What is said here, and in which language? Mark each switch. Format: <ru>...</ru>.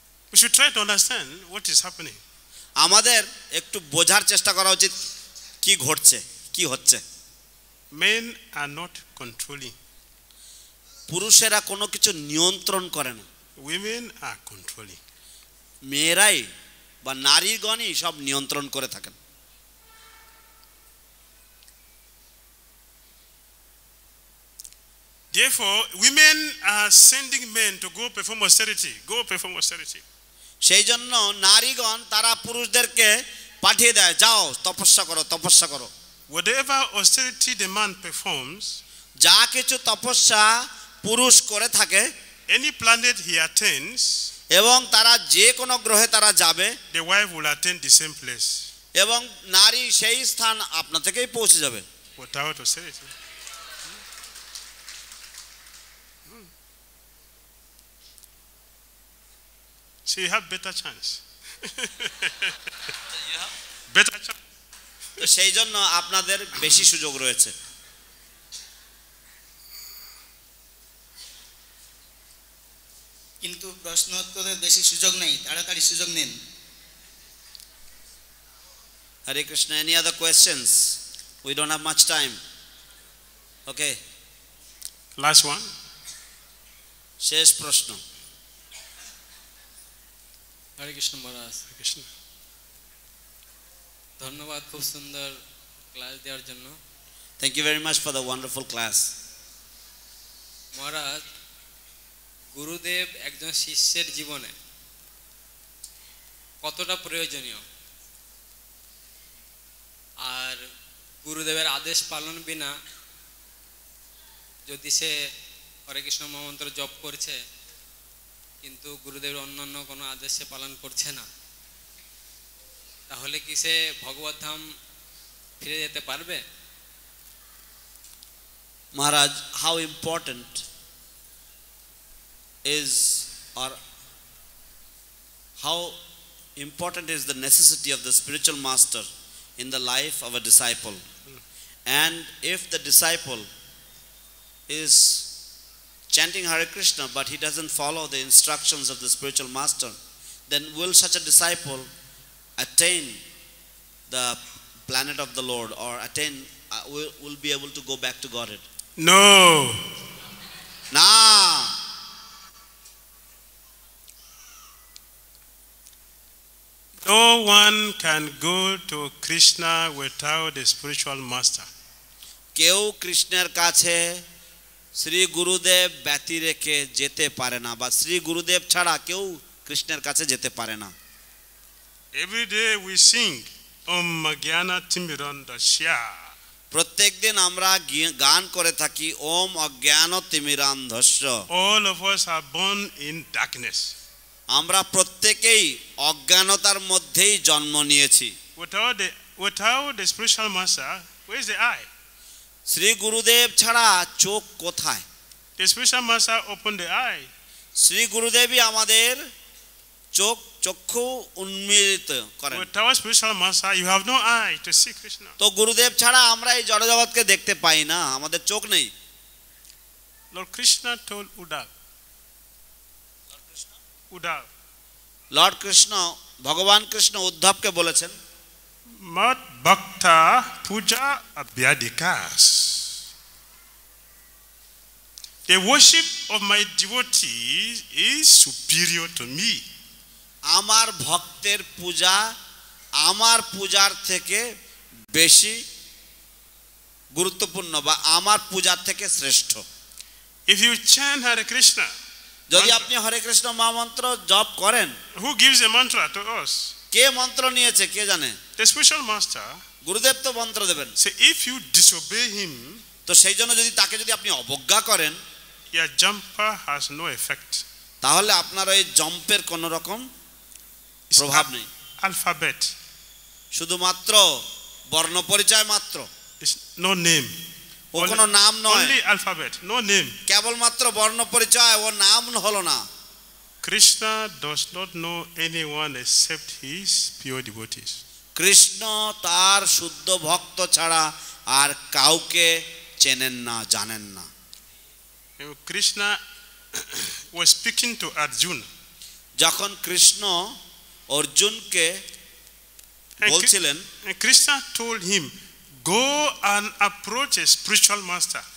<en>We should try to understand what is happening.</en> <bn>আমাদের একটু বোঝার চেষ্টা করা উচিত কি ঘটছে, কি হচ্ছে।</bn> <en>Men are not controlling.</en> <bn>পুরুষেরা কোনো কিছু নিয়ন্ত্রণ করে না,</bn> <en>Women are controlling.</en> <bn>মেয়েরাই বা নারীগণই সব নিয়ন্ত্রণ করে থাকেন।</bn> <en>Therefore, women are sending men to go perform austerity. Go perform austerity.</en> <bn>সেই জন্য নারীগণ তারা পুরুষদেরকে পাঠিয়ে দেয়, যাও তপস্যা করো, তপস্যা করো।</bn> <en>Whatever austerity the man performs,</en> <bn>যা কিছু তপস্যা পুরুষ করে থাকে,</bn> <en>any planet he attends,</en> <bn>এবং তারা যে কোনো গ্রহে তারা যাবে,</bn> <en>the wife will attend the same place.</en> <bn>এবং নারী সেই স্থান আপনা থেকেই পৌঁছে যাবে।</bn> <en>Without austerity. So you have better chance. Better chance.</en> <bn>তো সেই জন্য আপনাদের বেশি সুযোগ রয়েছে। কিন্তু প্রশ্নোত্তরের বেশি সুযোগ নেই, তাড়াতাড়ি সুযোগ নিন।</bn> <en>Hare Krishna, any other questions? We don't have much time. Okay. Last one.</en> <bn>শেষ প্রশ্ন। হরে কৃষ্ণ মহারাজ।</bn> <en>Hare Krishna.</en> <bn>ধন্যবাদ খুব সুন্দর ক্লাস দেওয়ার জন্য।</bn> <en>Thank you very much for the wonderful class.</en> <bn>মহারাজ, গুরুদেব একজন শিষ্যের জীবনে কতটা প্রয়োজনীয়, আর গুরুদেবের আদেশ পালন বিনা যদি সে হরে কৃষ্ণ মহামন্ত্র জপ করছে কিন্তু গুরুদেবের অন্যান্য কোনো আদেশ সে পালন করছে না, তাহলে কি সে ভগবত ধাম ফিরে যেতে পারবে?</bn> <en>Maharaj, how important is, or how important is the necessity of the spiritual master in the life of a disciple? And if the disciple is chanting Hare Krishna but he doesn't follow the instructions of the spiritual master, then will such a disciple attain the planet of the Lord, or attain will be able to go back to Godhead? No. Nah. No one can go to Krishna without a spiritual master.</en> <bn>কেউ কৃষ্ণের কাছে শ্রী গুরুদেব ব্যতি রেখে যেতে পারে না, বা শ্রী গুরুদেব ছাড়া কেউ কৃষ্ণের কাছে যেতে পারে না।</bn> <en>Every day we sing</en> <sa>Om Gyana Timirandasya.</sa> <bn>প্রত্যেকদিন আমরা গান করে থাকি</bn> <sa>ওম অজ্ঞান তিমিরান্ধস্য।</sa> <en>All of us are born in darkness.</en> <bn>আমরা প্রত্যেকেই অজ্ঞানতার মধ্যেই জন্ম নিয়েছি।</bn> <en>Without the spiritual master, where is the eye?</en> <bn>Shri গুরুদেব ছাড়া চোখ কোথায়?</bn> <en>The spiritual master opened the eye.</en> <bn>Shri গুরুদেবই আমাদের চক্ষু উন্মীলিত করেন।</bn> <en>Without spiritual master, you have no eye to see Krishna.</en> <bn>তো গুরুদেব ছাড়া আমরা এই জড়জগৎকে দেখতে পাই না, আমাদের চোখ নেই।</bn> <en>Lord Krishna told Uddhav.</en> <bn>Lord Krishna, ভগবান কৃষ্ণ উদ্ধবকে বলেছেন,</bn> <sa>Mat bhakta puja abhyadikas.</sa> <en>The worship of my devotees is superior to me.</en> <bn>আমার ভক্তের পূজা আমার পূজার থেকে বেশি গুরুত্বপূর্ণ বা আমার পূজার থেকে শ্রেষ্ঠ।</bn> <en>If you chant Hare Krishna,</en> <bn>যদি আপনি হরে কৃষ্ণ মহামন্ত্র জপ করেন,</bn> <en>who gives a mantra to us?</en> <bn>কে মন্ত্র নিয়েছে কে জানে?</bn> <en>The spiritual master.</en> <bn>গুরুদেব তো মন্ত্র দেবেন।</bn> <en>So if you disobey him,</en> <bn>তো সেই জন্য তাকে যদি আপনি অবজ্ঞা করেন,</bn> <en>your jumper has no effect.</en> <bn>তাহলে আপনার ওই জম্পের কোনো রকম প্রভাব নেই।</bn> <en>Alphabet.</en> <bn>শুধুমাত্র বর্ণ পরিচয় মাত্র।</bn> <en>No name.</en> <bn>ও কোনো নাম নয়।</bn> <en>Only alphabet, no name.</en> <bn>কেবলমাত্র বর্ণ পরিচয়, ও নাম হলো না।</bn> <en>Krishna does not know anyone except his pure devotees.</en> <bn>Krishna তার শুদ্ধ ভক্ত ছাড়া আর কাউকে চেনেন না, জানেন না।</bn> <en>Krishna was speaking to Arjuna.</en> <bn>যখন কৃষ্ণ অর্জুনকে বলছিলেন,</bn> <en>Krishna told him, go and approach a spiritual master.</en>